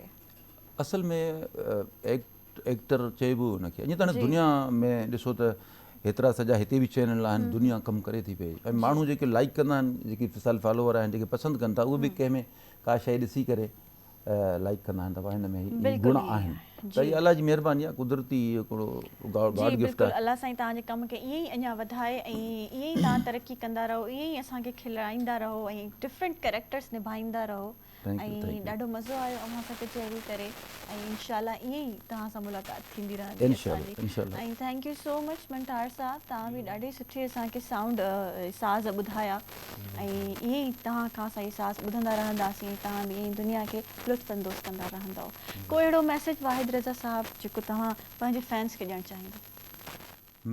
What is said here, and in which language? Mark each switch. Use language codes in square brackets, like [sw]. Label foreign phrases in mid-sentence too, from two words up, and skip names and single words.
[sd] असल में एक्टर चइबो हुनखे अञा त हाणे दुनिया में ॾिसो त हेतिरा सॼा हिते बि चैनल आहिनि दुनिया कमु करे थी पई ऐं माण्हू जेके लाइक कंदा आहिनि जेके फिसाल फॉलोवर आहिनि जेके पसंदि कनि था उहे बि कंहिंमें का शइ ॾिसी करे लाइक कंदा आहिनि त हिन में गुण आहिनि त इहा अलाह जी महिरबानी आहे कुदरती हिकिड़ो [en] God gift [sd] आहे अलाह साईं तव्हांजे कम खे ईअं ई अञा वधाए ऐं ईअं ई तव्हां तरक़ी कंदा रहो ईअं ई असांखे खिलाईंदा रहो ऐं [en] different characters [sd] निभाईंदा रहो ऐं ॾाढो मज़ो आयो अव्हां सां चेरी करे ऐं इंशाल्लाह ईअं ई तव्हां सां मुलाक़ात थींदी रहंदी इंशाल्लाह ऐं [en] thank you so much [sd] मंठार साहब तव्हां बि ॾाढी सुठी असांखे साउंड साज़ ॿुधाया ऐं ईअं ई तव्हां खां असां साज़ ॿुधंदा रहंदासीं तव्हां बि ईअं ई दुनिया खे लुत्फ़अंदोज़ कंदा रहंदव कोई अहिड़ो मैसेज वाहिद रज़ा साहब जेको तव्हां पंहिंजे फैंस खे ॾियणु चाहींदो